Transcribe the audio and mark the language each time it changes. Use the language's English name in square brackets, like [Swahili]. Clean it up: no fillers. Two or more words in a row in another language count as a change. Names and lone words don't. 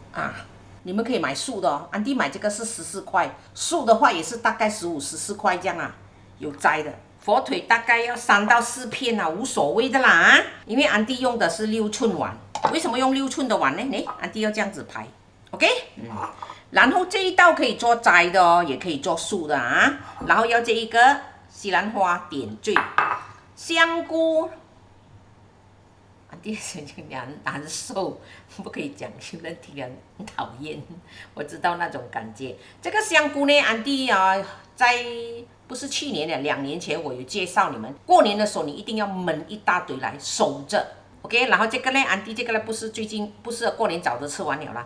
[Chinese] 啊，你們可以買素的哦。安迪買這個是14塊，素的話也是大概15、14塊這樣啊，有摘的。火腿大概要3到4片啊，無所謂的啦。因為安迪用的是6寸碗，為什麼用6寸的碗呢？安迪要這樣子排 ，OK？然後這一道可以做摘的哦，也可以做素的啊。然後要這一個西蘭花點綴，香菇。安迪難受，不可以講，有人聽了很討厭。我知道那種感覺。這個香菇呢，安迪啊，在不是去年的2年前，我有介紹你們，過年的時候你一定要燜一大堆來收着。OK， 然後這個呢，安迪這個呢不是過年早就吃完了啦。